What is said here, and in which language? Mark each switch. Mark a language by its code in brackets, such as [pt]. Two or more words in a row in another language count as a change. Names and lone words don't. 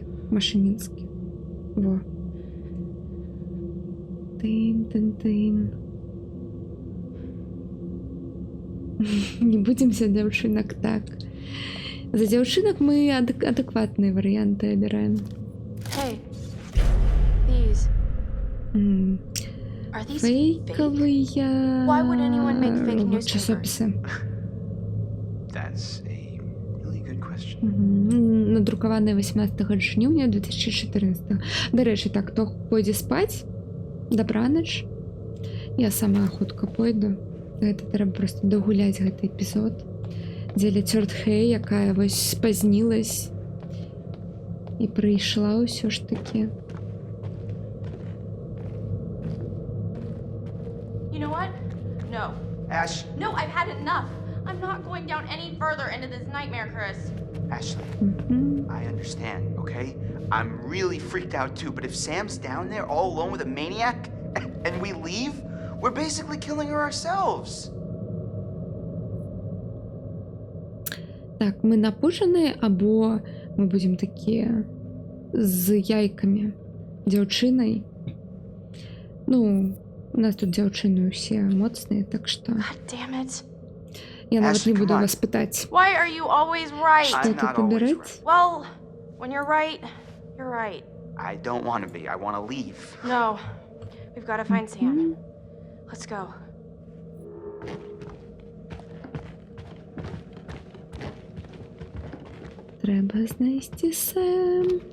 [be] Во. Тын. Не будем за дзяўчынак так. За дзяўчынак мы адэкватныя варыянты абіраем. [en] Hey, these. Are these [be] Фейковыя [en] Why would anyone make fake newspapers? [be] часопісы. [en] That's a really good question. [be] Надрукаваныя 18 жніўня 2014. Дарэчы, так, хто пойдзе спаць, дабранач. Я сама хутка пойду. Гэта трэба проста дагуляць гэты эпізод, дзеля Тёрд Хэй, якая вось спазнілась і прыйшла ўсё ж такі. [en] You know what? No. Ash. No, I've had enough. I'm not going down any further into this nightmare, Chris. Ashley, I understand, okay? I'm really freaked out too, but if Sam's down there all alone with a maniac and we leave, we're basically killing her ourselves. [be] Так, мы напужаны, або мы будем такія з яйкамі, дзяўчынай. Ну, у нас тут дзяўчыны ўсе моцныя, так што... [en] Damn it. [be] Я нават не буду вас пытаць. [en] Why are you always right? [be] Што тут абіраць? [en] Well, when you're right, you're right. I don't want to be. I want to leave. No. We've got to find Sam. Let's go. [be] Треба знайсці Сэм.